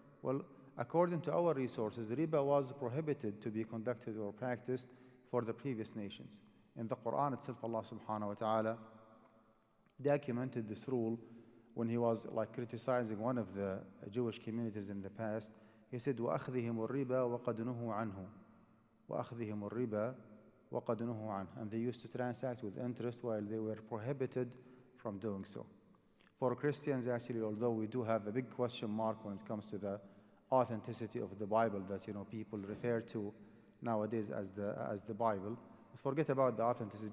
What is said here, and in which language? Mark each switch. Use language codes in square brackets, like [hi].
[en] Well, according to our resources, riba was prohibited to be conducted or practiced for the previous nations. In the Quran itself, Allah subhanahu wa ta'ala documented this rule when he was like criticizing one of the Jewish communities in the past. He said, [ar] وَأَخْذِهِمُ الرِّبَا وَقَدْ نُهُوا عَنْهُ وَأَخْذِهِمُ الرِّبَا وَقَدْ نُهُوا عَنْهُ. [en] And they used to transact with interest while they were prohibited from doing so. For Christians, actually, although we do have a big question mark when it comes to the authenticity of the Bible that people refer to nowadays as the Bible, forget about the authenticity.